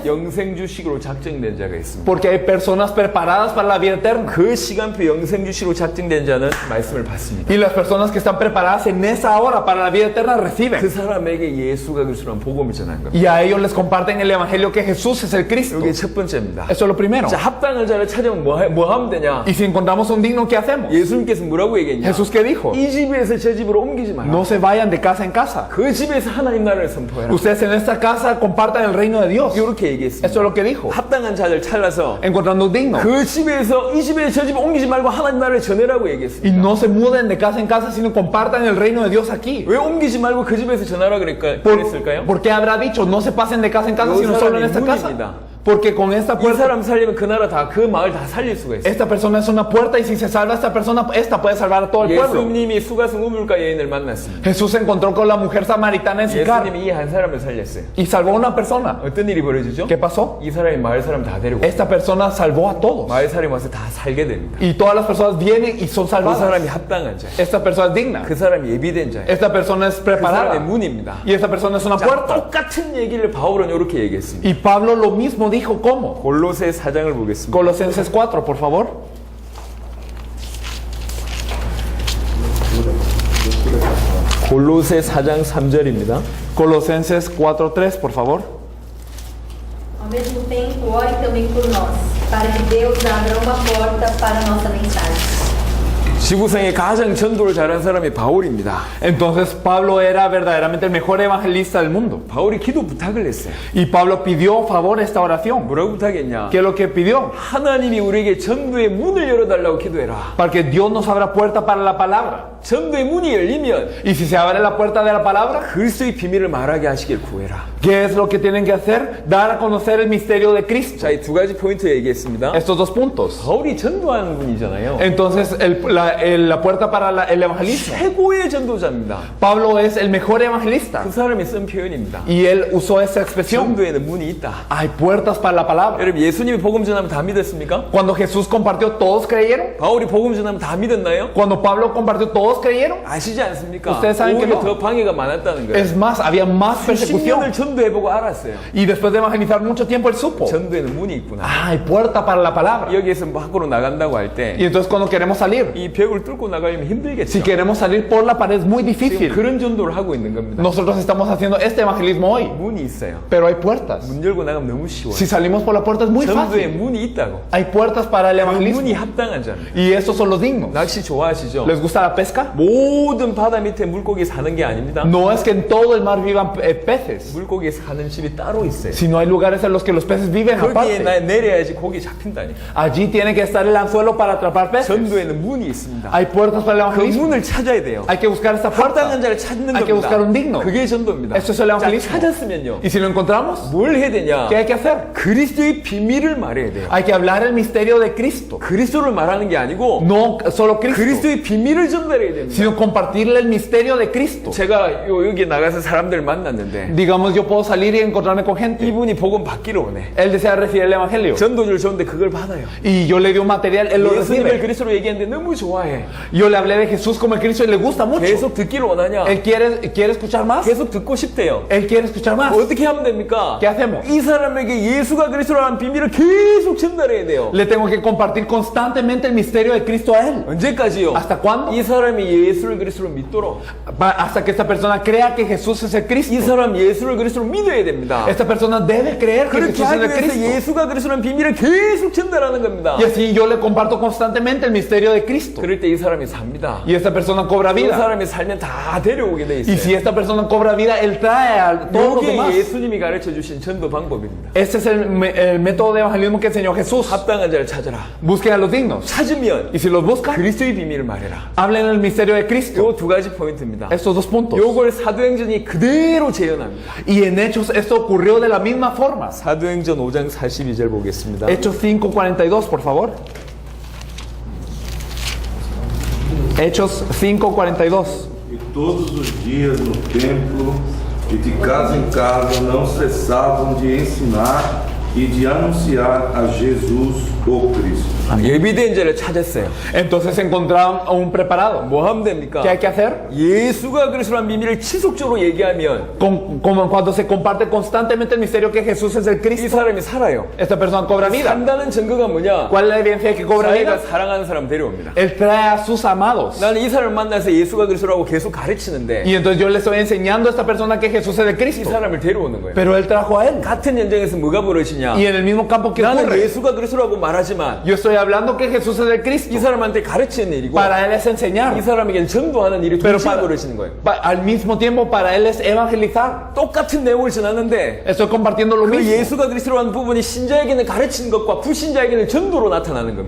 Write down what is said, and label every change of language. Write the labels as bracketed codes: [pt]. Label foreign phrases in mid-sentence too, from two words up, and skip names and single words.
[ko] 영생주식으로 작정된 자가 있습니다. [es] Porque hay personas preparadas para la vida eterna. [ko] 그 시간표 영생주식으로 작정된 자는 말씀을 받습니다. [es] Y las personas que están preparadas en esa hora para la vida eterna [ko] 그 [es] reciben. [ko] 사람에게 예수가 그리스도라는 복음을 전하는 겁니다. [es] Y a ellos les comparten el evangelio que Jesús es el Cristo. [ko] 이게 첫 번째입니다. [es] Eso es lo primero. [ko] 자, 합당한 자를 찾으면 뭐 하면 되냐? [es] Y si encontramos un digno, ¿qué hacemos? [ko] 예수님께서 뭐라고 얘기했냐? [es] Jesús, ¿qué dijo? [ko] 이 집에서 저 집으로 옮기지 마라. [es] No se vayan de casa en casa. [ko] 그 집에서 하나님 나라를 선포해라. [es] Ustedes en esta casa compartan el reino de Dios. [ko] 이렇게 얘기했습니다. [es] Eso es lo que dijo. [ko] 합당한 자를 찾아서 [es] Encontrando un digno. [ko] 그 집에서 이 집에 저 집 옮기지 말고 하나님 나라를 전해라고 [es] Y [ko] 얘기했습니다. [es] no se muden de casa en casa, sino compartan el reino de Dios aquí. [ko] 왜 옮기지 말고 그 집에서 전하라 그랬을까요? [es] ¿Por qué habrá dicho no se pasen de casa en casa, sino solo en esta casa? Porque con esta [ko] 이 [es] puerta, [ko] 사람 살리면 그 나라 다, 그 마을 다 살릴 수가 있어요. [es] esta persona es una puerta y si se salva esta persona, esta puede salvar a todo el pueblo. [ko] 예수님이 수가성 우물가 여인을 만났습니다. [es] Jesús se encontró con la mujer samaritana en Sicar [ko] 예수님이 이 한 사람을 살렸어요. [es] y salvó a una persona. [ko] 어떤 일이 벌어지죠? [es] ¿Qué pasó? [ko] 이 사람이 마을 사람 다 데리고 [es] Esta persona salvó a todos. [ko] 마을 사람이 와서 다 살게 됩니다. [es] Y todas las personas vienen y son [ko] 그 [es] salvadas. [ko] 사람이 합당한 자예요. [es] Esta persona es digna. [ko] 그 사람이 예비된 자예요. [es] Esta persona es [ko] 그 사람의 [es] preparada. [ko] 문입니다. [es] Y esta persona es una [ko] 자, [es] puerta. [ko] 똑같은 얘기를 바울은 이렇게 얘기했습니다. [es] Y Pablo lo mismo dijo. ¿Cómo? [ko] 골로새 4장을 보겠습니다. [es] Colosenses 4, por favor. [ko] 골로새 4장 3절입니다. [es] Colosenses 4:3, por favor. [pt] Ao mesmo tempo, ore também por nós, para que Deus abra uma porta para a nossa mensagem. [ko] 지구상에 가장 전도를 잘한 사람이 바울입니다. [es] Entonces Pablo era verdaderamente el mejor evangelista del mundo. [ko] 바울이 기도 부탁을 했어요. [es] Y Pablo pidió favor esta oración. [ko] 뭐라고 부탁했냐? [es] ¿Qué es lo que pidió? [ko] 하나님이 우리에게 전도의 문을 열어달라고 기도해라. [es] Para que Dios nos abra puerta para la palabra. [ko] 전도의 문이 열리면 [es] Y si se abre la puerta de la palabra, [ko] 그리스도의 비밀을 말하게 하시길 구해라. [es] ¿qué es lo que tienen que hacer? Dar a conocer el misterio de Cristo. [ko] 자, 이 두 가지 포인트 얘기했습니다. [es] Estos 2 puntos. [ko] 바울이 전도하는 분이잖아요. [es] Entonces la puerta para el evangelismo. [ko] 최고의 전도자입니다. [es] Pablo es el mejor evangelista. [ko] 그 사람이 쓴 표현입니다. [es] Y él usó esa expresión. [ko] 전도에는 문이 있다. [es] Hay puertas para la palabra. [ko] 여러분, 예수님이 복음 전하면 다 믿었습니까? [es] Cuando Jesús compartió, ¿todos creyeron? [ko] 바울이 복음 전하면 다 믿었나요? [es] Cuando Pablo compartió, ¿todos creyeron? [ko] 아시지 않습니까? [es] Ustedes saben que [ko] 오히려 [es] no. [ko] 더 방해가 많았다는 거예요. [es] Es más, había más [ko] 10년을 [es] persecución. [ko] 전도해보고 알았어요. [es] Y después de evangelizar mucho tiempo, él supo. [ko] 전도에는 문이 있구나. [es] Hay puerta para la palabra. [ko] 여기에서 밖으로 나간다고 할 [es] Y [ko] 때 [es] entonces cuando queremos salir, [ko] 이 벽을 뚫고 나가려면 [es] si [ko] 힘들겠죠. [es] queremos salir por la pared es muy [ko] 지금 [es] difícil. [ko] 그런 전도를 하고 있는 겁니다. [es] Nosotros estamos haciendo este evangelismo hoy, [ko] 문이 있어요. [es] pero hay puertas. [ko] 문 열고 나가면 너무 쉬워요. [es] Si salimos por la puerta es muy [ko] 전도에 [es] fácil. [ko] 문이 있다고. [es] Hay puertas para el [ko] 그 문이 [es] evangelismo. [ko] 합당한 자입니다. [es] Y estos son los dignos. [ko] 낚시 좋아하시죠? [es] ¿Les gusta la pesca? [ko] 모든 바다 밑에 물고기 사는 게 아닙니다. [es] No es que en todo el mar vivan peces, [ko] 물고기 사는 집이 따로 있어요. [es] sino hay lugares en los que los peces viven [ko] 거기에 [es] aparte. [ko] 내려야지 고기 잡힌다니까. [es] Allí tiene que estar el anzuelo para atrapar peces. [ko] 전도에는 문이 있습니다. [es] Hay puertas para el [ko] 그 [es] evangelismo. [ko] 문을 찾아야 돼요. [es] Hay que buscar esta puerta. [ko] 합당한 자를 찾는 [es] Hay que [ko] 겁니다. [es] buscar un digno. [ko] 그게 전도입니다. [es] Eso es el [ko] 자, [es] evangelismo. [ko] 찾았으면요. [es] Y si lo encontramos, [ko] 뭘 해야 되냐? [es] ¿qué hay que hacer? [ko] 그리스도의 비밀을 말해야 돼요. [es] Hay que hablar el misterio de Cristo. [ko] 그리스도를 말하는 게 아니고 [es] No solo Cristo, [ko] 그리스도의 비밀을 전달해야 됩니다. [es] sino compartirle el misterio de Cristo. [ko] 제가 여기 나가서 사람들 만났는데 [es] Digamos, yo puedo salir y encontrarme con gente. [ko] 이분이 복음 받기로 오네. [es] Él desea recibir el evangelio. [ko] 전도줄 줬는데 그걸 받아요. [es] Y yo le di un material, él lo [ko] 예수님을 [es] recibe. [ko] 그리스도로 얘기했는데 너무 좋아요. 좋아해. [es] Yo le hablé de Jesús como el Cristo y le gusta mucho. [ko] 계속 듣기를 원하냐? [es] Él quiere escuchar más. [ko] 계속 듣고 싶대요. [es] Él quiere escuchar más. [ko] 어떻게 하면 됩니까? [es] ¿Qué hacemos? [ko] 이 사람에게 예수가 그리스도라는 비밀을 계속 전달해야 돼요. [es] Le tengo que compartir constantemente el misterio de Cristo a él. [ko] 언제까지요? [es] ¿Hasta cuándo? [ko] 이 사람이 예수를 그리스도로 믿도록. [es] Hasta que esta persona crea que Jesús es el Cristo. [ko] 이 사람 예수를 그리스도로 믿어야 됩니다. [es] Esta persona debe creer que [ko] 그렇게 [es] Jesús es [ko] 하기 [es] el [ko] 위해서 [es] Cristo. [ko] 예수가 그리스도라는 비밀을 계속 전달하는 겁니다. [es] Y así yo le comparto constantemente el misterio de Cristo. [ko] 그럴 때 이 사람이 삽니다. [es] Y esta persona cobra [ko] 이 [es] vida. [ko] 사람이 살면 다 데려오게 돼 [es] Y si [ko] 있어요. [es] esta persona cobra vida, él trae a todos los [ko] 이게 [es] demás. [ko] 예수님이 가르쳐 주신 전도 방법입니다. [es] Este es el método de evangelismo que enseñó Jesús. [ko] 합당한 자를 찾아라. [es] Busquen a los dignos. [ko] 찾으면 [es] Y si los buscan, [ko] 그리스도의 비밀을 말해라. [es] hablen el misterio de Cristo. [ko] 요 두 가지 포인트입니다. [es] Estos dos puntos. [ko] 요걸 사도행전이 그대로 재현합니다. [es] Y en Hechos esto ocurrió de la misma forma. [ko] 사도행전 5장 42절 보겠습니다. [es] Hechos 5:42, por favor. Hechos 5:42. [pt] E todos os dias no templo e de casa em casa não cessavam de ensinar e de anunciar a Jesus o Cristo. [ko] 예비된 자를 찾았어요. [es] Entonces encontraron a un preparado. [ko] 뭐 하면 됩니까? [es] ¿Qué hay que hacer? [ko] 예수가 그리스도라는 비밀을 지속적으로 얘기하면 [es] Como cuando se comparte constantemente el misterio que Jesús es el [ko] 이 [es] Cristo, [ko] 사람이 살아요. [es] esta persona cobra vida. [ko] 산다는 증거가 뭐냐? [es] ¿Cuál es la evidencia de que cobra [ko] 자기가 [es] vida? [ko] 사랑하는 사람 데려옵니다. [es] Él trae a sus amados. [ko] 나는 이 사람을 만나서 예수가 그리스도라고 계속 가르치는데 [es] Y entonces yo le estoy enseñando a esta persona que Jesús es el [ko] 이 [es] Cristo. [ko] 사람을 데려오는 거예요. [es] Pero él trajo a él. [ko] 같은 현장에서 뭐가 벌어지냐? [es] Y en el mismo campo que [ko] 나는 [es] ocurre, [ko] 예수가 그리스도라고 말하지만 [es] yo estoy hablando que Jesús es el Cristo. [ko] 이 사람한테 가르치는 일이고 [es] Para él es enseñar. [ko] 이 사람에게 전도하는 일이 [es] Pero [ko] 동시에 [es] para- [ko] 벌어지는 거예요. [es] Al mismo tiempo para él es evangelizar. [ko] 똑같은 내용을 전하는데 [es] Estoy compartiendo lo [ko] 그 [es] mismo. [ko] 예수가 그리스도라는 부분이 신자에게는 가르치는 것과 불신자에게는 전도로 나타나는 겁니다.